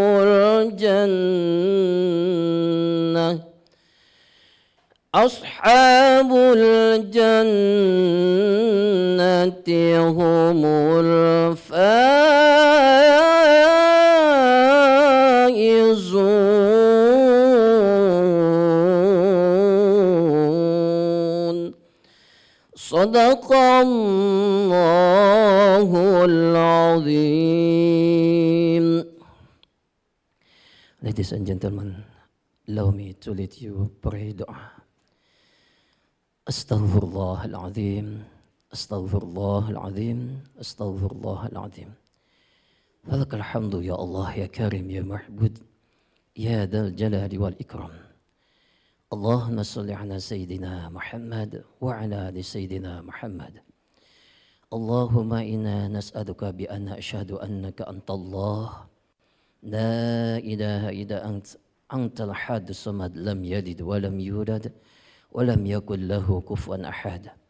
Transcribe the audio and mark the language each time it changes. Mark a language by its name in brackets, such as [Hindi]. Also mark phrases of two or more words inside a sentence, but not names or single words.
[Arabic] الجنة أصحاب الجنة هم الفائزون صدق الله العظيم. [English] Ladies and gentlemen, allow me to lead you pray doa. [Arabic] أستغفر الله العظيم، أستغفر الله العظيم، أستغفر الله العظيم. فلك الحمد يا الله يا كريم يا معبود يا ذا الجلال والإكرام. اللهم صل على سيدنا محمد وعلى آل سيدنا محمد. اللهم إنا نسألك بأنا نشهد أنك أنت الله لا إله إلا أنت الأحد الصمد لم يلد ولم يولد ولم يكن له كفوا أحد.